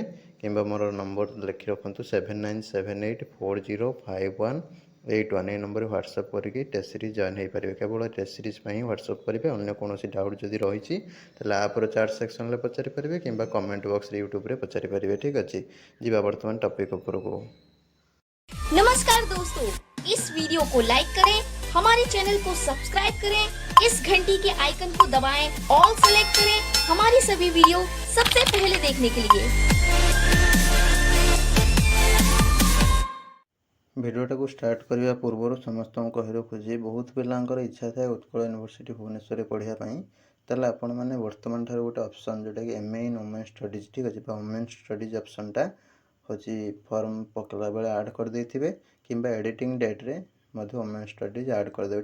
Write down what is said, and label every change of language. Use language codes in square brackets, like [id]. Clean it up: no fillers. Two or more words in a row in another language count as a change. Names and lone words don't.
[or] କିମ୍ବା ମୋର ନମ୍ବର ଲେଖି ରଖନ୍ତୁ 7978405181। এই ନମ୍ବରରେ ହ୍ୱାଟ୍ସଆପ୍ କରିକି [en] test series [or] ଜଏନ୍ ହୋଇପାରିବେ। କେବଳ [en] test series [or] ପାଇଁ ହ୍ୱାଟ୍ସଆପ୍ କରିବେ। ଅନ୍ୟ କୌଣସି ଡାଉଟ୍ ଯଦି ରହିଛି ତାହେଲେ ଆପ୍ର ଚାଟ୍ ସେକ୍ସନ୍ରେ ପଚାରି ପାରିବେ କିମ୍ବା କମେଣ୍ଟ ବକ୍ସରେ ୟୁଟ୍ୟୁବରେ ପଚାରି ପାରିବେ। ଠିକ୍ ଅଛି, ଯିବା ବର୍ତ୍ତମାନ ଟପିକ୍ ଉପରକୁ। [hi] नमस्कार दोस्तों, इस वीडियो को लाइक करें, हमारे चैनल को सब्सक्राइब करें, इस घंटी के आइकन को दबाएं, [en] all select [hi] करें हमारी सभी वीडियो सबसे पहले देखने के लिए। [or] ଭିଡ଼ିଓଟାକୁ ଷ୍ଟାର୍ଟ କରିବା ପୂର୍ବରୁ ସମସ୍ତଙ୍କୁ କହି ରଖୁଛି, ବହୁତ ପିଲାଙ୍କର ଇଚ୍ଛା ଥାଏ ଉତ୍କଳ ୟୁନିଭର୍ସିଟି ଭୁବନେଶ୍ୱରରେ ପଢ଼ିବା ପାଇଁ। ତାହେଲେ ଆପଣମାନେ ବର୍ତ୍ତମାନ ଠାରୁ ଗୋଟେ ଅପସନ୍ ଯେଉଁଟାକି MA [en] in women studies, [or] ଠିକ୍ ଅଛି, ବା [en] women studies [or] ଅପସନ୍ଟା ହେଉଛି ଫର୍ମ ପକାଇଲା ବେଳେ ଆଡ଼୍ କରିଦେଇଥିବେ କିମ୍ବା ଏଡ଼ିଟିଂ ଡେଟ୍ରେ ମଧ୍ୟ [en] women studies [or] ଆଡ଼୍ କରିଦେବେ।